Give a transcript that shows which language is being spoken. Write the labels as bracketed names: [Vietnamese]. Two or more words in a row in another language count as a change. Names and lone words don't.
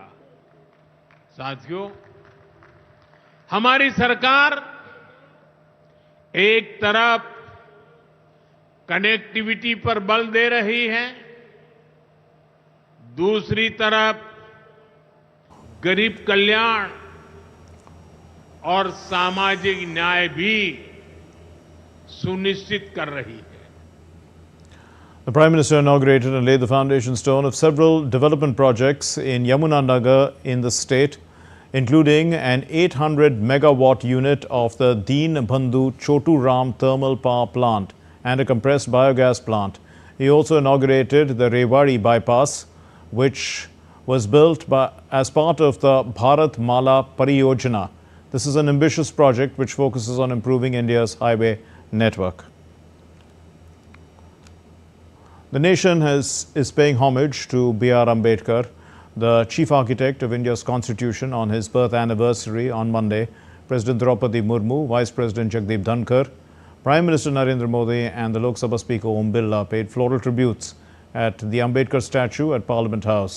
[Hindi] साथियों, हमारी सरकार एक तरफ कनेक्टिविटी पर बल दे रही है, दूसरी तरफ गरीब कल्याण और सामाजिक न्याय भी सुनिश्चित कर रही है. [English] The Prime Minister inaugurated and laid the foundation stone of several development projects in Yamunanagar in the state, including an 800 megawatt unit of the Deen Bandhu Chotu Ram thermal power plant and a compressed biogas plant. He also inaugurated the Rewari bypass, which was built as part of the Bharat Mala Pariyojana. This is an ambitious project which focuses on improving India's highway network. The nation is paying homage to B.R. Ambedkar, the chief architect of India's constitution, on his birth anniversary on Monday. President Draupadi Murmu, Vice President Jagdeep Dhankar, Prime Minister Narendra Modi and the Lok Sabha Speaker Om Birla paid floral tributes at the Ambedkar statue at Parliament House.